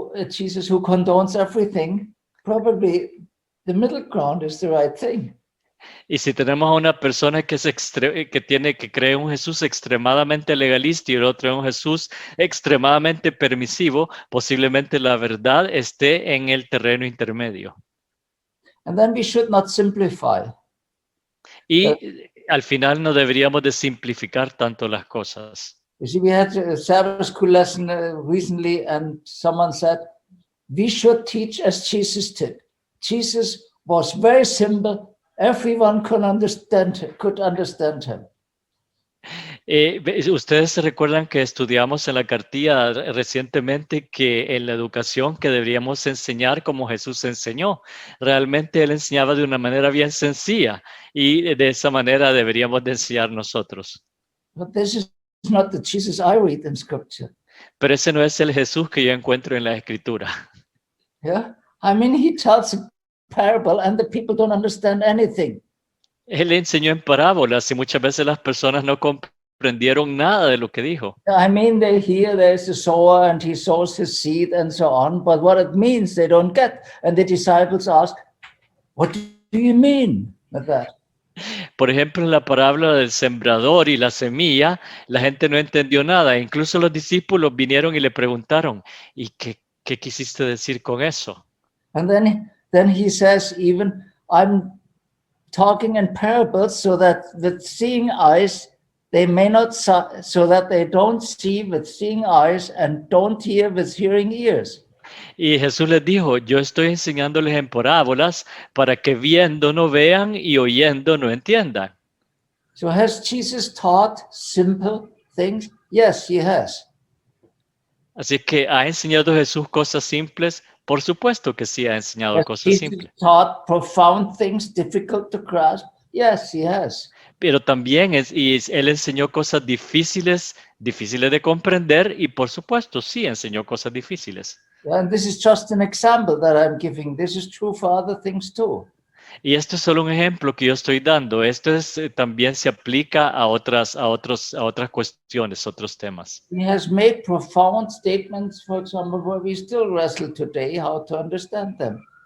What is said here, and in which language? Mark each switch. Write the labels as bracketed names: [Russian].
[English] Jesus who condones everything, probably the middle ground is the right thing. [Spanish] Y si tenemos a una persona que que cree un Jesús extremadamente legalista y el otro un Jesús extremadamente permisivo, posiblemente la verdad esté en el terreno intermedio. [English] And then we should not simplify. [Spanish] Y al final no deberíamos de simplificar tanto las cosas. [English] You see, we had a Sabbath school lesson recently, and someone said, we should teach as Jesus did. Jesus was very simple. Everyone could understand him. [Spanish] Ustedes se recuerdan que estudiamos en la cartilla recientemente que en la educación que deberíamos enseñar como Jesús enseñó. Realmente Él enseñaba de una manera bien sencilla y de esa manera deberíamos de enseñar nosotros. [English] But this is not the Jesus I read in Scripture. [Spanish] Pero ese no es el Jesús que yo encuentro en la Escritura. [English] Yeah, I mean, he tells a parable and the people don't understand anything. [Spanish] Él enseñó en parábolas y muchas veces las personas no comprendieron nada de lo que dijo. [English] I mean, they hear there's a sower and he sows his seed and so on, but what it means they don't get. And the disciples ask, what do you mean with that? [Spanish] Por ejemplo, en la parábola del sembrador y la semilla, la gente no entendió nada. Incluso los discípulos vinieron y le preguntaron, ¿y qué quisiste decir con eso? [English] And then he says, even I'm talking in parables so that with seeing eyes, they may not, so that they don't see with seeing eyes and don't hear with hearing ears. [Spanish] Y Jesús les dijo, yo estoy enseñándoles en parábolas para que viendo no vean y oyendo no entiendan. [English] So has Jesus taught simple things? Yes, he has. [Spanish] Así que ¿ha enseñado Jesús cosas simples? Por supuesto que sí ha enseñado [English] Has [Spanish] cosas [English] Jesus [Spanish] simples. [English] taught profound things difficult to grasp? Yes, he has. [Spanish] Pero también él enseñó cosas difíciles de comprender y por supuesto sí enseñó cosas difíciles. [English] And this is just an example that I'm giving. This is true for other things too. [Spanish] Y esto es solo un ejemplo que yo estoy dando. Esto también se aplica a otras cuestiones, otros temas. [English] He has made profound statements, for example, where we still wrestle today how to understand them.